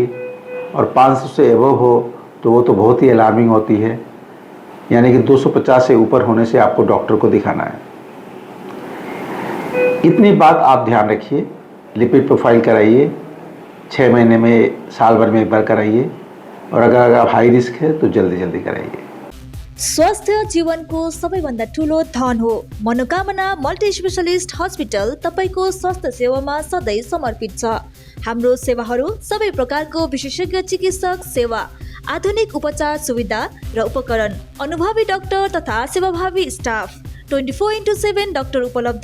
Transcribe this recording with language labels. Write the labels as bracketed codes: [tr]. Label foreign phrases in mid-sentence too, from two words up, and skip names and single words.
[hi] और 500 से एबव हो तो वो तो बहुत ही अलार्मिंग होती है, यानी कि 250 से ऊपर होने से आपको डॉक्टर को दिखाना है। इतनी बात आप ध्यान रखिए। लिपिड प्रोफाइल कराइए, 6 महीने में, साल भर में एक बार कराइए। और अगर आप हाई रिस्क है तो जल्दी कराइए। [ne] स्वस्थ जीवनको सबैभन्दा ठूलो धन हो। मनोकामना मल्टी स्पेशलिस्ट हस्पिटल तपाईको स्वास्थ्य सेवामा सधैँ समर्पित छ। हाम्रो सेवाहरू सबै प्रकारको विशेषज्ञ चिकित्सक सेवा, आधुनिक उपचार सुविधा र उपकरण, अनुभवी डाक्टर तथा सेवाभावी स्टाफ, 24/7 डाक्टर उपलब्ध।